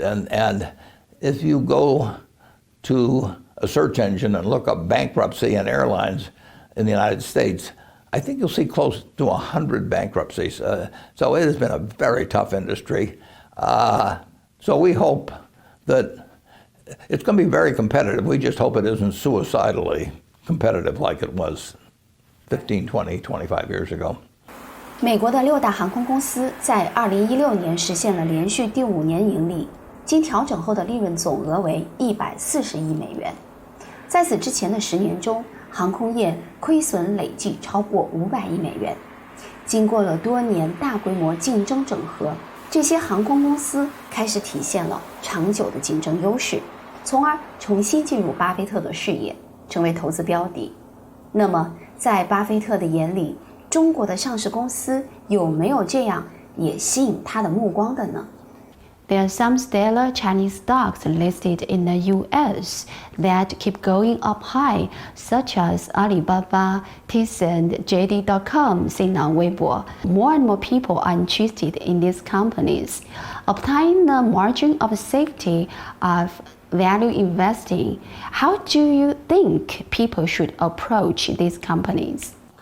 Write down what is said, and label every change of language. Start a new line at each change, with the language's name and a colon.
English: And if you go to a search engine and look up bankruptcy in airlines in the United States, I think you'll see close to 100 bankruptcies. So it has been a very tough industry. So we hope that it's going to be very competitive. We just hope it isn't suicidally competitive like it was 15, 20, 25 years ago.
Chinese: 美国的6大航空公司在2016年实现了连续第5年盈利，经调整后的利润总额为140亿美元。在此之前的10年中，航空业亏损累计超过500亿美元。经过了多年大规模竞争整合，这些航空公司开始体现了长久的竞争优势，从而重新进入巴菲特的视野，成为投资标的。那么，在巴菲特的眼里，中国的上市公司有没有这样也吸引他的目光的呢？
English: There are some stellar Chinese stocks listed in the US that keep going up high, such as Alibaba, Tencent, JD.com, seen on Weibo. More and more people are interested in these companies. Obtaining the margin of safety of value investing, how do you think people should approach these companies?